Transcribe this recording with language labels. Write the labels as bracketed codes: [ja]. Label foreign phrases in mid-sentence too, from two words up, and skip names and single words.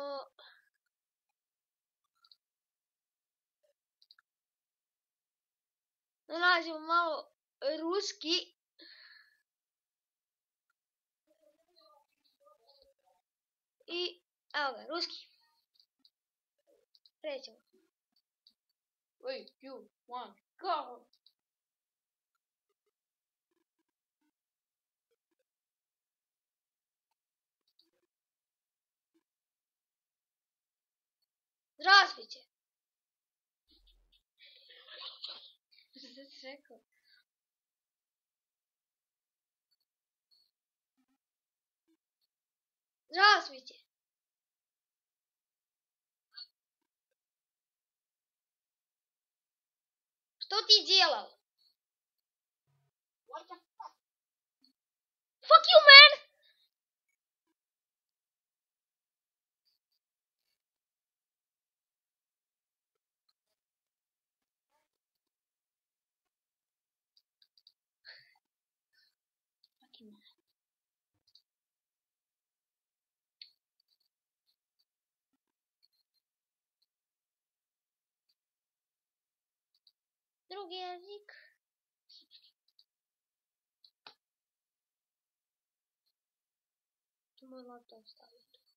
[hr] Da nađemo malo ruski. I evo ga, ruski. Krećemo. 3, 2, 1, go! [ru] Здравствуйте! Что ты rekao? Здравствуйте! Что ты делал? [en] What the fuck? Fuck you, man! Fucking man. [hr] Drugi jezik. Tu moj laptop staviti.